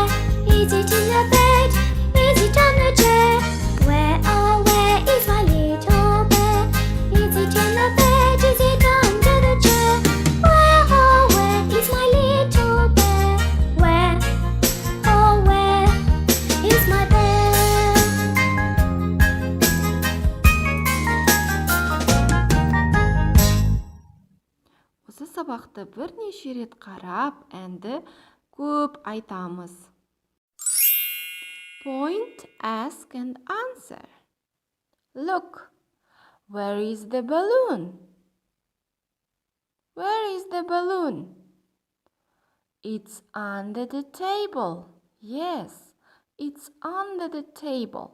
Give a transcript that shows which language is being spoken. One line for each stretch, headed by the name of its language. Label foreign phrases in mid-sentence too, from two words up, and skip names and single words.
English: Is it in the bed? Is it on the chair? Where, oh, where is my little bear? Is it in the bed? Is it under the chair? Where, oh, where is my little bear? Where, oh, where is my bear?
Kazakh: Осы сабақты бірнеше рет қарап, әнді көп айтамыз.
English: Point, ask and answer. Look, where is the balloon? Where is the balloon? It's under the table. Yes, it's under the table.